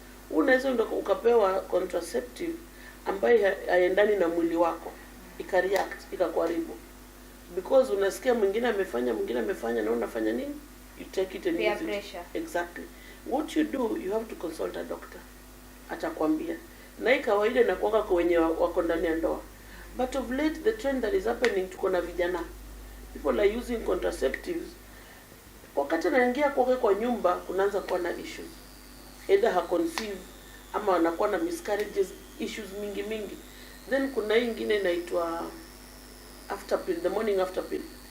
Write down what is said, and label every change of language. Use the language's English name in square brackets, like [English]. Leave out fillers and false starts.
[Swahili] Unaweza ukapewa contraceptive ambayo haiendani na mwili wako, ikareact, ikakuharibu. Because unasikia mwingine amefanya na unafanya nini? [English] You take it and peer use pressure. It. Exactly. What you do, you have to consult a doctor. [Swahili] Atakwambia. Na kawaida inakuwa kwa wenye wako ndani ya ndoa. [English] But of late the trend that is happening [Swahili] tuko na vijana. [English] People are using contraceptives. [Swahili] Wakati anaingia kwa nyumba kunaanza kuwa na issues. Either ha conceive ama wanakuwa na miscarriages, issues mingi. [English] Then [Swahili] kuna hii nyingine inaitwa [English] after pill, the morning after pill.